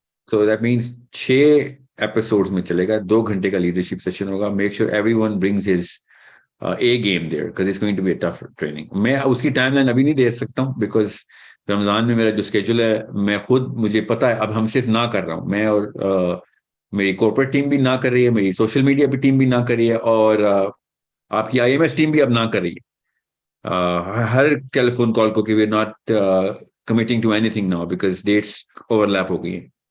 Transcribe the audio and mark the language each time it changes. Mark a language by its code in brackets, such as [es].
[en] So that means 6 episodes [hi] में चलेगा, 2 घंटे का लीडरशिप सेशन होगा. [en] Make sure everyone brings his A game there because it's going to be a tough training. [hi] मैं उसकी timeline अभी नहीं दे सकता हूँ because रमजान में मेरा जो स्केड्यूल है, मैं खुद, मुझे पता है अब हम सिर्फ ना कर रहा हूँ मैं, और मेरी कॉर्पोरेट टीम भी ना कर रही है, मेरी सोशल मीडिया भी टीम भी ना कर रही है, और आपकी IMS टीम भी अब ना कर रही है. हर टेलीफोन कॉल को कि [en] we are not committing to anything now because dates overlap [hi] हो गई हैं.